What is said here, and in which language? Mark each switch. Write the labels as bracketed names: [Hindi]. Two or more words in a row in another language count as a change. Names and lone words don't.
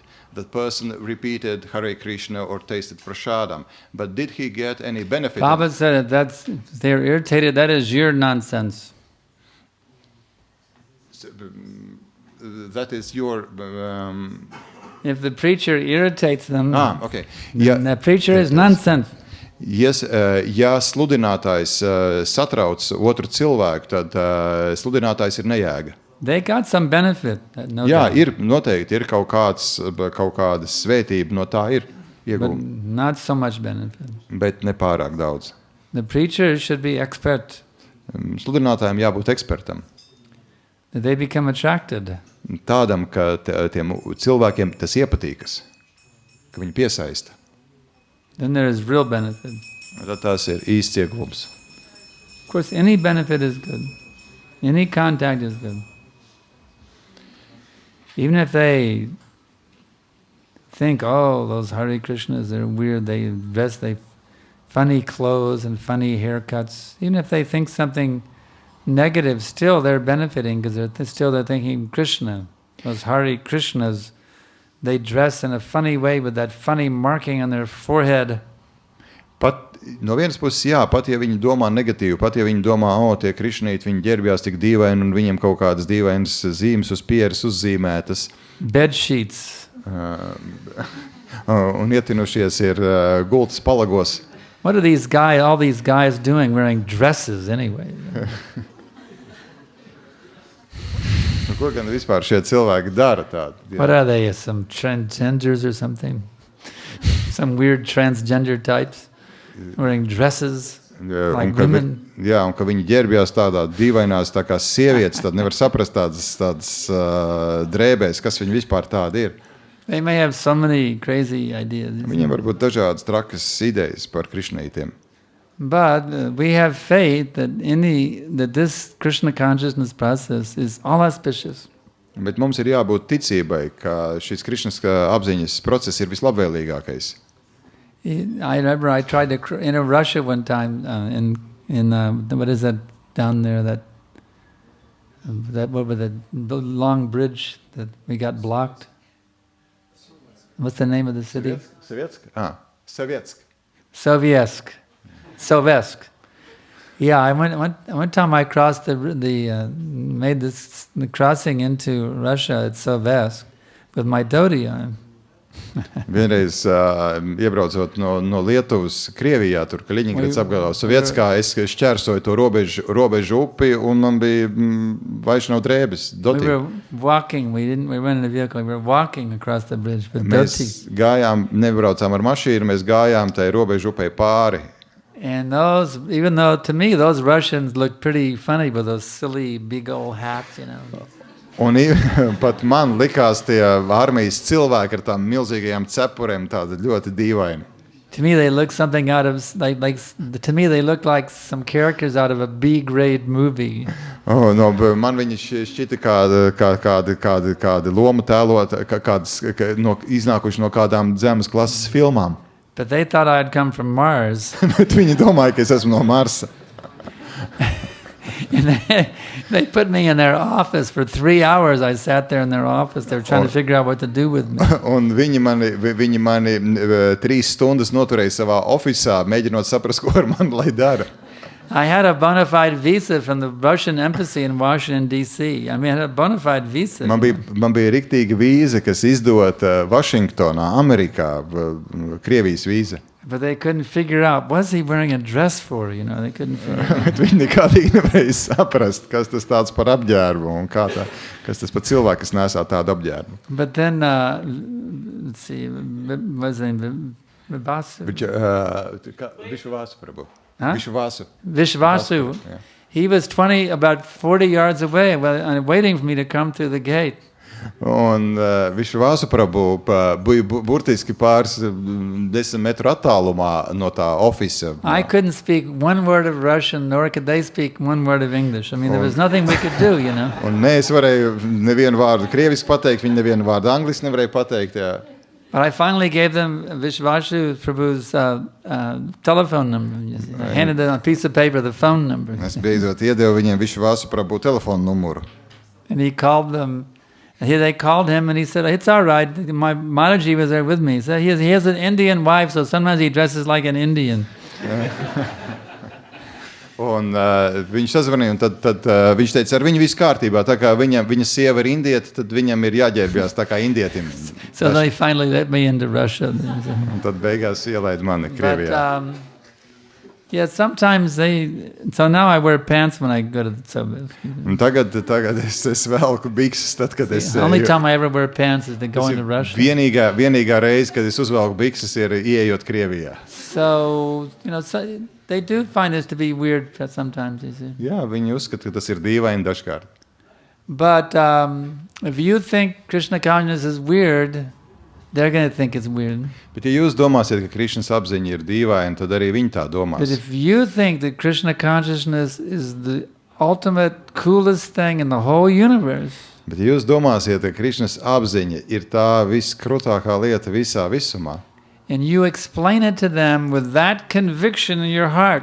[English] That person repeated Hare Krishna or tasted prashadam, but did he get any benefit? Baba said they're irritated, that is your nonsense. That is your... If the preacher irritates them, okay. Then the preacher is nonsense. Yes, [Latvian] ja sludinātājs satrauc otru cilvēku, tad sludinātājs ir nejēga. [English] They got some benefit. No [Latvian] Jā, [English] doubt. [Latvian] ir noteikti, ir kaut kāda svētība no tā ir [English] But [Latvian] iegūta, [English] not so much benefit. [Latvian] bet ne pārāk daudz. [English] The preacher should be expert. [Latvian] Sludinātājiem jābūt ekspertam. [English] That they become attracted. [Latvian] Tādam, ka tiem cilvēkiem tas iepatīkas, ka viņi piesaista. [English] Then there is real benefit. [Latvian] Tad tas ir īsts ieguvums. [English] Of course, any benefit is good. Any contact is good. Even if they think, oh, those Hare Krishnas, they're weird, they dress, they funny clothes and funny haircuts. Even if they think something negative, still they're benefiting because they're thinking Krishna. Those Hare Krishnas, they dress in a funny way with that funny marking on their forehead. [Latvian] Pat no vienas puses, jā, pat ja viņi domā negatīvi, pat ja viņi domā, tie krišnīti, viņi ģērbjās tik dīvaini un viņiem kaut kādas dīvainas zīmes uz pieres uzzīmētas. [English] Bed sheets. [Latvian] Un ietinušies ir gultas palagos. [English] What are all these guys doing wearing dresses anyway? [Latvian] Ko gan vispār šie cilvēki dara tādu? [English] What are they, some transgenders or something? Some weird transgender types wearing dresses like women? [Latvian] Jā, un ka viņi ģērbjās tādā dīvainās tā kā sievietes, tad nevar saprast tādas drēbēs, kas viņi vispār tādi ir. [English] They may have so many crazy ideas. [Latvian] Viņiem var būt dažādas trakas idejas par krišnītiem. [English] But we have faith that this Krishna consciousness process is all auspicious. [Latvian] Bet mums ir jābūt ticībai, ka šis Krišnas apziņas process ir vislabvēlīgākais. [English] I remember I tried to in Russia one time in what is that down there that what was the long bridge that we got blocked? What's the name of the city? Sovietsk. Sovietsk. Sovietsk. Yeah, one time I crossed made the crossing into Russia at Sovetsk with my dhoti on. [Latvian] Vienreiz iebraucot no Lietuvas Krievijā, tur Kaļiņgrads apgabalā Sovietskā, es šķērsoju to robežu upi un man bija Vaišnava drēbes, dhoti. [English] We were walking, we went in a vehicle, we were walking across the bridge with dhoti. [Latvian] Mēs gājām, nebraucām ar mašīnu, mēs gājām tai robežu upei pāri. [English] And those, even though to me those Russians looked pretty funny with those silly big old hats, you know. [Latvian] Un pat man likās tie armijas cilvēki ar tām milzīgajām cepurēm tādi ļoti dīvaini. [English] To me they look something out of to me they look like some characters out of a B-grade movie. [Latvian] Man viņi šķita kādi lomu tēlot, iznākuši no kādām zemes klases filmām. [English] But they thought I'd come from Mars. [Latvian] Bet viņi domāja, ka es esmu no Marsa. [English] And they put me in their office for 3 hours. I sat there in their office. They were trying to figure out what to do with me. [Latvian] Un viņi mani 3 stundas noturēja savā ofisā, mēģinot saprast, ko ar mani lai dara. [English] I had a bona fide visa from the Russian embassy in Washington, D.C. I mean, I had a bona fide visa. [Latvian] Man bija riktīga vīza, kas izdota Vašingtonā, Amerikā, Krievijas vīza. [English] But they couldn't figure out, what's he wearing a dress for, you know, they couldn't figure out. [Latvian] Bet viņi nekādīgi nevarēja saprast, kas tas tāds par apģērbu un kas tas par cilvēku, kas nesā tādu apģērbu. [English] But then, let's see, what's his name? Vishvasu? Vishvasu, Prabhu. Huh? Vishvasu. Yeah. He was about 40 yards away, waiting for me to come through the gate. [Latvian] Un Vishvasu Prabhu bija burtiski pāris 10 metru attālumā no tā ofisa. [English] I couldn't speak one word of Russian, nor could they speak one word of English. I mean, there was nothing we could do, you know. [Latvian] Un es varēju nevienu vārdu krieviski pateikt, viņi nevienu vārdu angliski nevarēja pateikt, jā. [English] But I finally gave them Vishvasu Prabhu's telephone number. I handed them a piece of paper, the phone number. [Latvian] Es beidzot iedevu viņiem Vishvasu Prabhu telefonu numuru. [English] And he called them. They called him and he said, it's all right. My Mataji was there with me. He said, he has an Indian wife, so sometimes he dresses like an Indian. [Latvian] Un viņš sazvanīja, un tad viņš teica, ar viņu viss kārtībā, tā kā viņa sieva ir indieta, tad viņam ir jāģērbjās tā kā indietim. [English] So they finally let me into Russia. [Latvian] Un tad beigās ielaid mani Krievijā. [English] But, yeah, sometimes so now I wear pants when I go to the Soviet. [Latvian] Un tagad es velku bikses, tad, kad es... [English] The only time I ever wear pants is to go into Russia. [Latvian] Vienīgā reize, kad es uzvelku bikses, ir ieejot Krievijā. [English] So, you know, they do find this to be weird sometimes, you see. [Latvian] Jā, viņi uzskata, ka tas ir dīvaini dažkārt. [English] But if you think Krishna consciousness is weird, they're going to think it's weird. [Latvian] Bet ja jūs domāsiet, ka Krišnas apziņa ir dīvaina, tad arī viņi tā domās. [English] But if you think that Krishna consciousness is the ultimate coolest thing in the whole universe, [Latvian] bet ja jūs domāsiet, ka Krišnas apziņa ir tā viskrutākā lieta visā visumā, [English] and you explain it to them with that conviction in your heart,